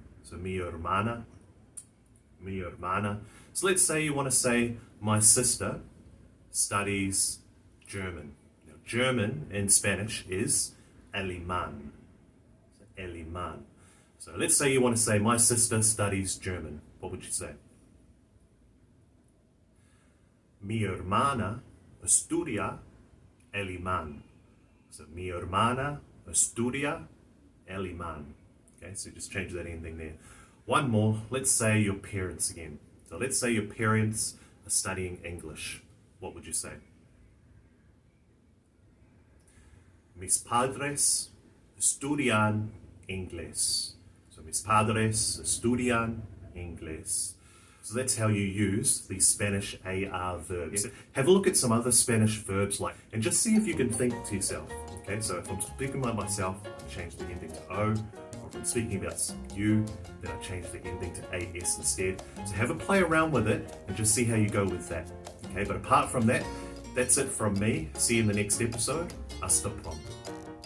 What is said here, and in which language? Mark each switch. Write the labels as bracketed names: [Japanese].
[English] So [Spanish] mi hermana. Mi hermana. [English] So let's say you want to say my sister studies German. Now, German in Spanish is alemán. So, alemán. So let's say you want to say my sister studies German. What would you say? [Spanish] Mi hermana estudia alemán. So mi hermana estudia alemán. [English] Okay, so just change that ending there. One more. Let's say your parents again. So let's say your parents are studying English. What would you say? [Spanish] Mis padres estudian inglés. So mis padres estudian inglés. [English] So that's how you use the Spanish AR verbs. Have a look at some other Spanish verbs and just see if you can think to yourself. Okay, so if I'm speaking about myself, I change the ending to O. Or if I'm speaking about you, then I change the ending to AS instead. So have a play around with it and just see how you go with that. Okay, but apart from that, that's it from me. See you in the next episode. [Spanish] Hasta pronto.